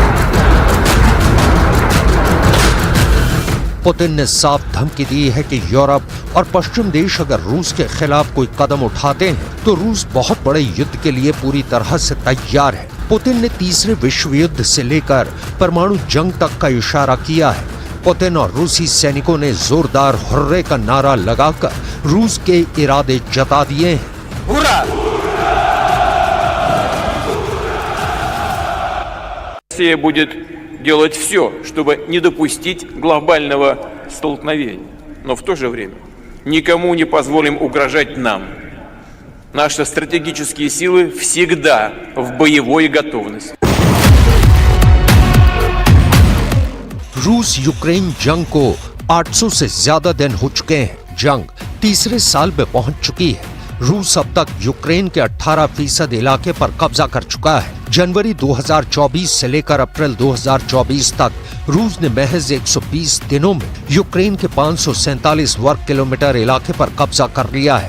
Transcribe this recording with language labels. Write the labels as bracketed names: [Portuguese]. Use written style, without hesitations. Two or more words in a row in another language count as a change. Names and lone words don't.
[Hindi] पुतिन ने साफ धमकी दी है कि यूरोप और पश्चिम देश अगर रूस के खिलाफ कोई कदम उठाते हैं तो रूस बहुत बड़े युद्ध के लिए पूरी तरह से तैयार है। पुतिन ने तीसरे विश्व युद्ध से लेकर परमाणु जंग तक का इशारा किया है। पुतिन और रूसी सैनिकों ने जोरदार हुर्रे का नारा लगाकर रूस के इरादे जता दिए हैं। [Russian] Россия будет делать все, чтобы не допустить глобального столкновения, но в то же время никому не позволим угрожать нам. Наши стратегические силы всегда в боевой готовности. [Hindi] रूस यूक्रेन जंग को 800 से ज्यादा दिन हो चुके हैं। जंग तीसरे साल में पहुंच चुकी है। रूस अब तक यूक्रेन के 18% इलाके पर कब्जा कर चुका है। जनवरी 2024 से लेकर अप्रैल 2024 तक रूस ने महज 120 दिनों में यूक्रेन के 547 वर्ग किलोमीटर इलाके पर कब्जा कर लिया है।